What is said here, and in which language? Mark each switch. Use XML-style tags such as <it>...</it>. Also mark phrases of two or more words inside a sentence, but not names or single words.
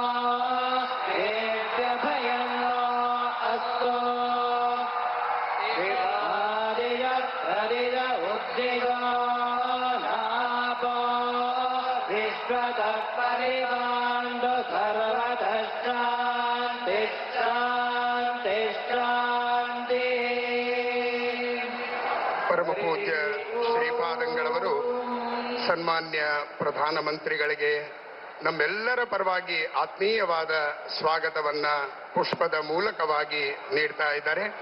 <sa>भयं नो अस्तु हरिज उद्दिगो नापो विश्वतः परिवाण्डु सर्वतः</sa> <kn>ಪರಮ ಪೂಜ್ಯ ಶ್ರೀಪಾದಂಗಳವರು ಸನ್ಮಾನ್ಯ ಪ್ರಧಾನಮಂತ್ರಿಗಳಿಗೆ ನಮ್ಮೆಲ್ಲರ ಪರವಾಗಿ ಆತ್ಮೀಯವಾದ ಸ್ವಾಗತವನ್ನ ಪುಷ್ಪದ ಮೂಲಕವಾಗಿ ನೀಡ್ತಾ ಇದ್ದಾರೆ.</kn>